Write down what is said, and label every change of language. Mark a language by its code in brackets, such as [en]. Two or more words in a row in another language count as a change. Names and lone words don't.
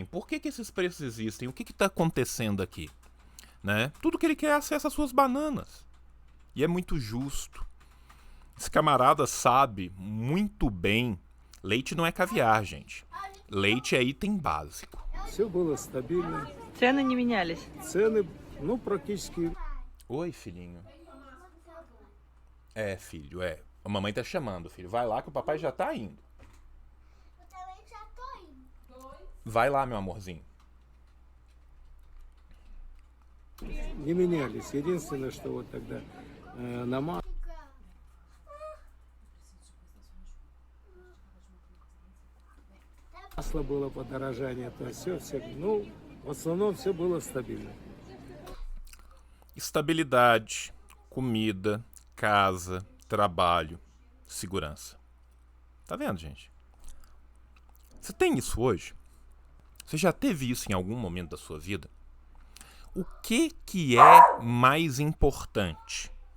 [pt] Por que esses preços existem? O que está acontecendo aqui? Né? Tudo que ele quer é acesso às suas bananas. E é muito justo. Esse camarada sabe muito bem. Leite não é caviar, gente. Leite é item básico. [ru] Все было стабильно. Цены не менялись. Цены, ну, практически. [pt] Oi, filhinho. É, filho, é. A mamãe tá chamando, filho. Vai lá que o papai já tá indo. Eu também já tô indo. Vai lá, meu amorzinho. [ru] Не менялись. Единственное, что вот тогда на масло было подорожание, то все, ну, в основном все было стабильно. [pt] Estabilidade, comida, casa, trabalho, segurança. Tá vendo, gente? Você tem isso hoje? Você já teve isso em algum momento da sua vida? O que é mais importante?